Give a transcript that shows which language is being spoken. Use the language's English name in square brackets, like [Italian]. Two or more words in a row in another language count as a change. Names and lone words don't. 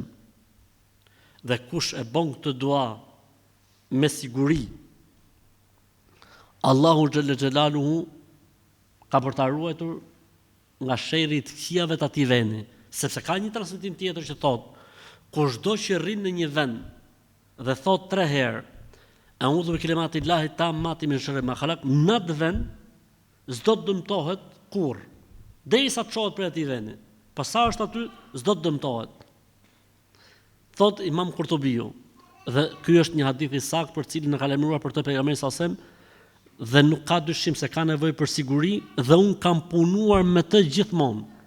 [Albanian] Dhe kush e bën këtë dua me siguri, Allahu [Arabic] جل جلاله [Albanian] ka për ta ruajtur nga sherri i këqijave të atij vendi, sepse ka një transmetim tjetër që thot, kushdo që rrin në një vend dhe thot 3 herë [Arabic] أعوذ بكلمات الله التامات من شر ما خلق, [Albanian] në atë vend s'do të dëmtohet kurrë, derisa të çohet prej atij vendi. Pa sa është aty, s'do të dëmtohet. Thot Imam Qurtubiu, dhe ky është një hadith i saktë për cilin e ka lajmëruar për të pejgamberi [Arabic] صلى الله عليه وسلم, [Albanian] dhe nuk ka dyshim se ka nevojë për siguri dhe un kam punuar me të gjithmonë.